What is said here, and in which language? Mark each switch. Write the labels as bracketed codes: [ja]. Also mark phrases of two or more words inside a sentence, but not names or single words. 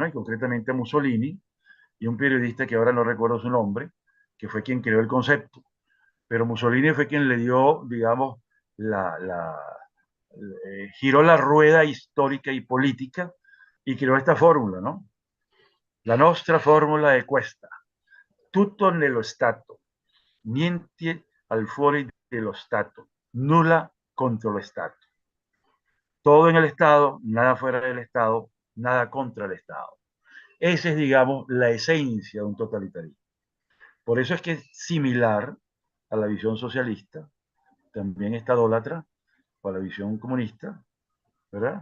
[es] Y concretamente a Mussolini, y un periodista que ahora no recuerdo su nombre, que fue quien creó el concepto. Pero Mussolini fue quien le dio, digamos, giró la rueda histórica y política y creó esta fórmula, ¿no? [it] La nostra fórmula è questa: tutto nello Stato, niente al fuori dello Stato, nulla contro lo Stato. [es] Todo en el Estado, nada fuera del Estado, nada contra el Estado. Esa es, digamos, la esencia de un totalitarismo. Por eso es que es similar a la visión socialista, también estadólatra, o a la visión comunista, ¿verdad?